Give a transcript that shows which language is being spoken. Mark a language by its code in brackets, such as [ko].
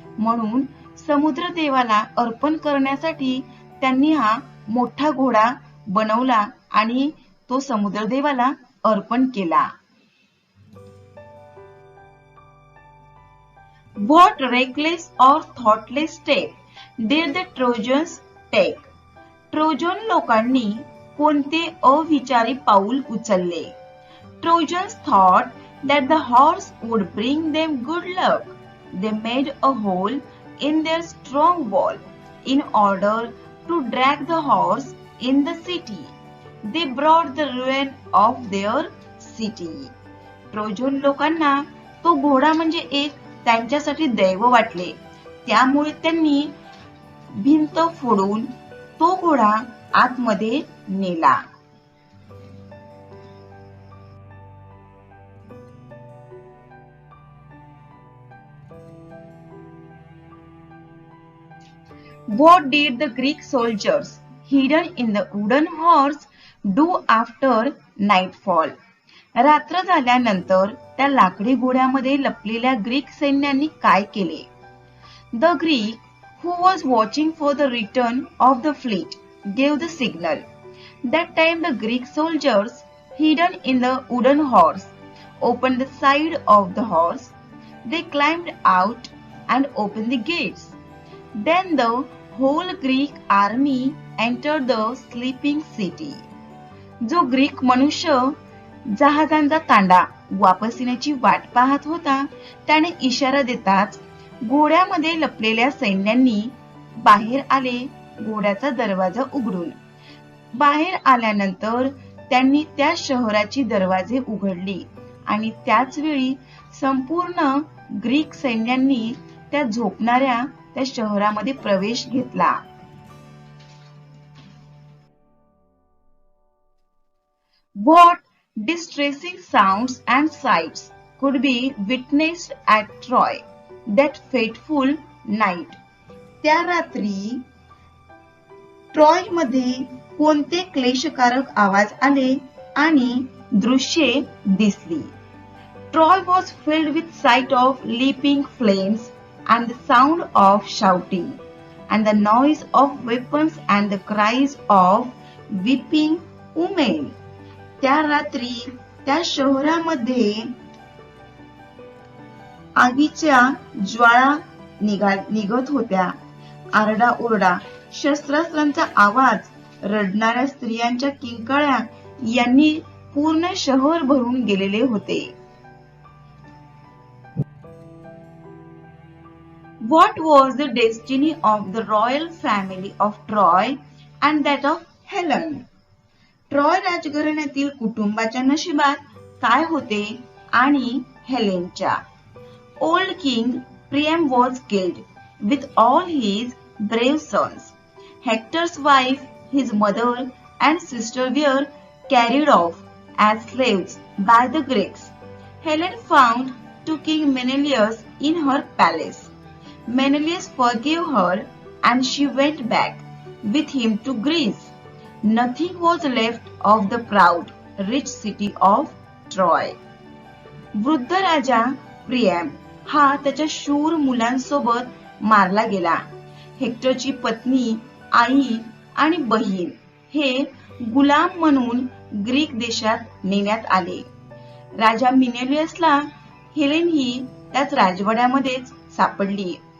[mr] म्हणून समुद्र देवाला अर्पण करण्यासाठी त्यांनी हा मोठा घोडा बनवला आणि तो समुद्र देवाला अर्पण केला. [en] What reckless or thoughtless step did the Trojans take? [mr] Trojan लोकांनी कोणते अविचारी पाऊल उचलले? [en] Trojans thought that the horse would bring them good luck. They made a hole in their strong wall in order to drag the horse in the city. They brought the ruin of their city. [mr] Trojan लोकांना तो घोडा म्हणजे एक त्यांच्यासाठी दैव वाटले. त्यामुळे त्यांनी भिंत फोडून तो घोडा आतमध्ये नेला. [en] What did the Greek soldiers hidden in the wooden horse do after nightfall? [mr] रात्र झाल्यानंतर त्या लाकडी घोड्यामध्ये लपलेल्या ग्रीक सैन्यांनी काय केले? [en] The Greek who was watching for the return of the fleet gave the signal. That time the Greek soldiers hidden in the wooden horse opened the side of the horse. They climbed out and opened the gates. Then the whole Greek army entered the sleeping city. [mr] जो Greek मनुष्य जहाजांचा तांडा वापस येण्याची वाट पाहत होता, त्याने इशारा देताच घोड्यामध्ये लपलेल्या सैन्यांनी बाहेर आले. घोड्याचा दरवाजा उघडून बाहेर आल्यानंतर त्यांनी त्या शहराची दरवाजे उघडली आणि त्याच वेळी संपूर्ण ग्रीक सैन्यांनी त्या झोपणाऱ्या त्या शहरामध्ये प्रवेश घेतला. [en] What distressing sounds and sights could be witnessed at Troy that fateful night? [mr] त्या रात्री ट्रॉय मध्ये कोणते क्लेशकारक आवाज आले आणि दृश्ये दिसली? [en] Troy was filled with sight of leaping flames and the sound of shouting and the noise of weapons and the cries of weeping women. [mr] त्या रात्री त्या शहरामध्ये आगीच्या ज्वाळा निघत होत्या. आरडाओरडा, शस्त्रास्त्रांचा आवाज, रडणाऱ्या स्त्रियांच्या किंकाळ्या यांनी पूर्ण शहर भरून गेलेले होते. [en] What was the destiny of the royal family of Troy and that of Helen? [mr] Troy राजघराण्यातील कुटुंबाच्या नशिबात काय होते आणि हेलेनच्या. [en] Old King Priam was killed with all his brave sons. Hector's wife, his mother and sister were carried off as slaves by the Greeks. Helen found to King Menelaus in her palace. Menelaus forgave her and she went back with him to Greece. Nothing was left of the proud, rich city of Troy. [mr] वृद्ध राजा Priam हा त्याच्या शूर मुलांसोबत मारला गेला. हेक्टरची पत्नी, आई आणि बहीण हे गुलाम म्हणून ग्रीक देशात नेण्यात आले. राजा मेनेलियसला हेलेन ही त्याच राजवाड्यामध्येच सापडली.